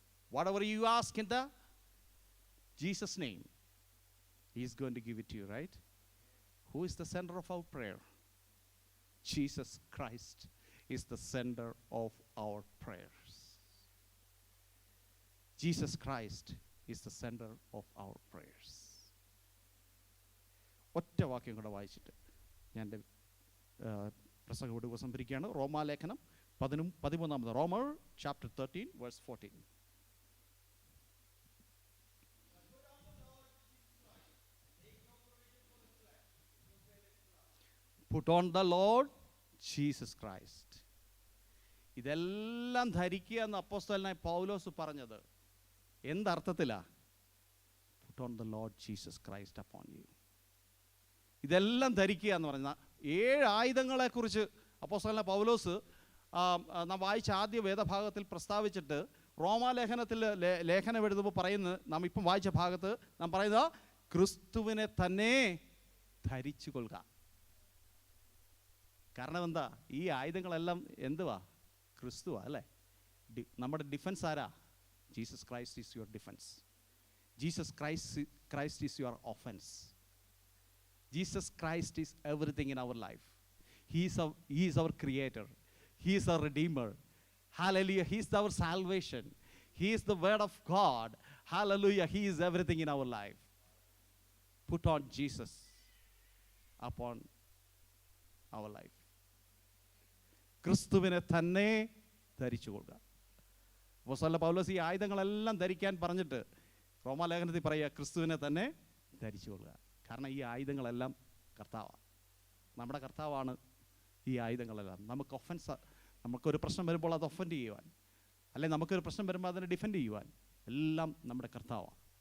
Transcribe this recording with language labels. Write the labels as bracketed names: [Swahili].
[English] Whatever you ask in the Jesus name, He is going to give it to you, right? Who is the center of our prayer? Jesus Christ is the center of our prayers. Jesus Christ is the center of our prayers. [Malayalam] ഒറ്റ വാക്യം കൂടെ വായിച്ചിട്ട് ഞാൻ എൻ്റെ പ്രസംഗം ഇവിടെ ഉപസംഹരിക്കുകയാണ്. റോമാലേഖനം 13 റോമർ chapter 13 verse 14. [English] Put on the Lord Jesus Christ. [Malayalam] ഇതെല്ലാം ധരിക്കുക എന്ന് അപ്പോസ്തലനായ പൗലോസ് പറഞ്ഞത് എന്തർത്ഥത്തിലാ? [English] Put on the Lord Jesus Christ upon you. [Malayalam] ഇതെല്ലാം ധരിക്കുക എന്ന് പറഞ്ഞാൽ 7 ആയുധങ്ങളെക്കുറിച്ച് അപ്പോസ്തലനായ പൗലോസ് നാം വായിച്ച ആദ്യ വേദഭാഗത്തിൽ പ്രസ്താവിച്ചിട്ട് റോമാലേഖനത്തിൽ ലേഖനം എഴുതുമ്പോൾ പറയുന്നത്, നാം ഇപ്പം വായിച്ച ഭാഗത്ത് നാം പറയുന്നത് ക്രിസ്തുവിനെ തന്നെ ധരിച്ചു കൊള്ളുക. കാരണം എന്താ? ഈ ആയുധങ്ങളെല്ലാം എന്തുവാ? ക്രിസ്തുവാ അല്ലേ? നമ്മുടെ ഡിഫൻസ് ആരാ? [English] Jesus Christ is your defence. Jesus Christ is your offence. Jesus Christ is everything in our life. He is our creator. He is our redeemer. Hallelujah. He is our salvation. He is the word of God. Hallelujah. He is everything in our life. Put on Jesus upon our life. [Malayalam] ക്രിസ്തുവിനെ തന്നെ ധരിച്ചു കൊള്ളുക. അപ്പോസ്തലൻ പൗലോസ് ഈ ആയുധങ്ങളെല്ലാം ധരിക്കാൻ പറഞ്ഞിട്ട് റോമാലേഖനത്തിൽ പറയുക ക്രിസ്തുവിനെ തന്നെ ധരിച്ചു കൊള്ളുക. കാരണം ഈ ആയുധങ്ങളെല്ലാം കർത്താവാണ്, നമ്മുടെ കർത്താവാണ് ഈ ആയുധങ്ങളെല്ലാം. നമുക്കൊരു പ്രശ്നം വരുമ്പോൾ അത് ഒഫൻഡ് ചെയ്യുവാൻ, അല്ലെങ്കിൽ നമുക്കൊരു പ്രശ്നം വരുമ്പോൾ അതിനെ ഡിഫെൻഡ് ചെയ്യുവാൻ എല്ലാം നമ്മുടെ കർത്താവാണ്.